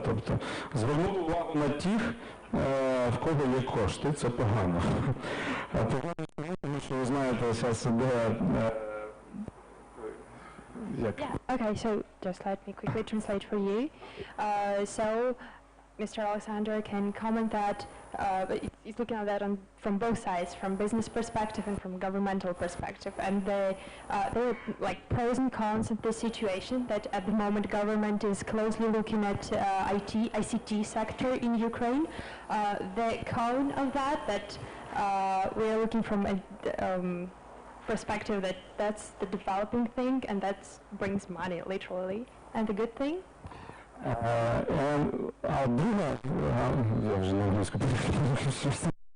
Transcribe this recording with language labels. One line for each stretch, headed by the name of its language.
Ukrainian: Тобто звернути увагу на тих, в кого є кошти, це погано. Погано, тому що ви знаєте, зараз іде...
English: Yeah, okay, so just let me quickly translate for you. So Mr. Alexander can comment that he's looking at that from both sides, from business perspective and from governmental perspective. And there are like pros and cons of this situation, that at the moment government is closely looking at ICT sector in Ukraine. The con of that we are looking from a perspective that that's the developing thing and that brings money literally. And the good thing?
Ukrainian: А друга, я вже на англійську перейшов.